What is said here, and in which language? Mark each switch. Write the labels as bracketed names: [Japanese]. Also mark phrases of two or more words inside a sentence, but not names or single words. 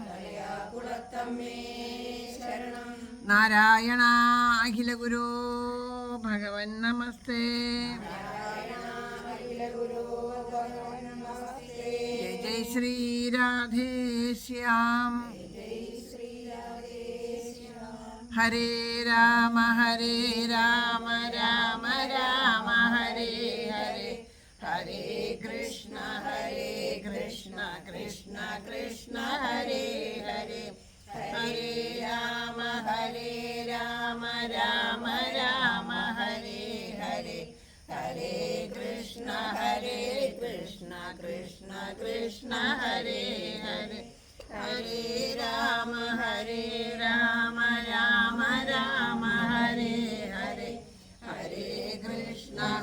[Sanskrit] നാരായണ അഖില ഗുരു ഭഗവൻ നമസ്തേ. ജയ ജയ ശ്രീ രാധേശ്യാം. ഹരേ രാമ രാമ രാമ ഹരേ ഹരേ, ഹരേ കൃഷ്ണ കൃഷ്ണ കൃഷ്ണ ഹരേ ഹരേ, ഹരേ രാമ രാമ രാമ ഹരേ ഹരേ, ഹരേ കൃഷ്ണ കൃഷ്ണ കൃഷ്ണ ഹരേ ഹരേ, ഹരേ രാമ രാമ രാമ ഹരേ ഹരേ, ഹരേ കൃഷ്ണ